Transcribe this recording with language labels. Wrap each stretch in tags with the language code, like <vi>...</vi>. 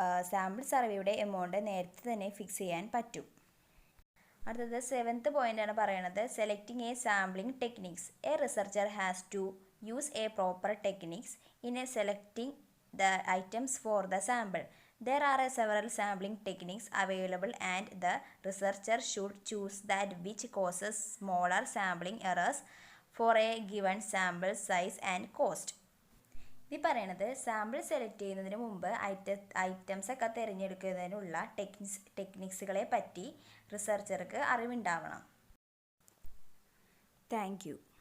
<ml>Sample സർവേയുടെ amount നേരത്തെ തന്നെ ഫിക്സ് ചെയ്യാൻ പറ്റും. അടുത്തത് സെവൻത്ത് പോയിൻ്റാണ് പറയണത്</ml> <en>Selecting a sampling techniques. A researcher has to use a proper techniques in a selecting the items for the sample. There are several sampling techniques available and the researcher should choose that which causes smaller sampling errors for a given sample size and cost.</en> <ml>ഈ പറയണത് sample select ചെയ്യുന്നതിന് മുമ്പ് items ഒക്കെ തിരഞ്ഞെടുക്കുന്നതിനുള്ള ടെക്നിക്സുകളെ പറ്റി റിസർച്ചർക്ക് അറിവുണ്ടാവണം.</ml> <en>Thank you.</en>